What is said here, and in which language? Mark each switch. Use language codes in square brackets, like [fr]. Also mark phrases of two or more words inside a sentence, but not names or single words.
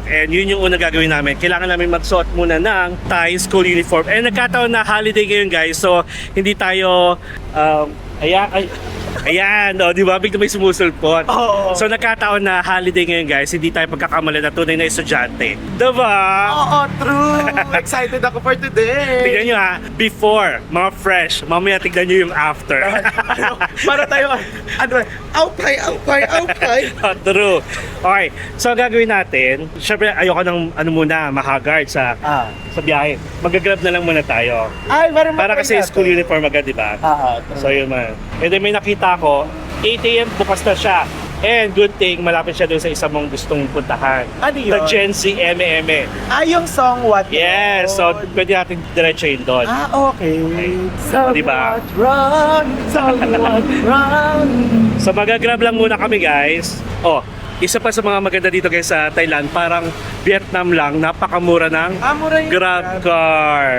[tl] And yun yung unang gagawin namin. Kailangan namin magsuot muna ng [en] Thai school uniform. [tl] And nagkataon na holiday ngayon guys, so hindi tayo ayan, di ba? Bigla may sumusulpot. Oo. So nagkataon na holiday ngayon guys, hindi tayo pagkakamali na tunay na estudyante. Diba? [en] Oo, true! Excited ako for today! [tl] Tignan nyo ha, before, mga fresh, mamaya tignan nyo yung after. Para tayo, aupay! [en] True. [tl] Okay, so ang gagawin natin, syempre ayoko ng muna, mahagard sa biyahe. Mag-grab na lang muna tayo. Ay, Para kasi [en] school uniform [tl] agad, di ba? [en] True. [tl] So yun man. And then may nakita ko, 8 AM bukas na siya. [en] And good thing, [tl] malapit siya doon sa isa mong gustong puntahan. Ano yun? [en] The Gen Z M.M.E. [tl] Yung song What [en] Yes, so [tl] pwede natin diretsuhin doon. Okay. So, diba? Run. So magagrab lang muna kami guys. Isa pa sa mga maganda dito guys sa Thailand, parang Vietnam lang, napakamura ng Mura yun. Grab car.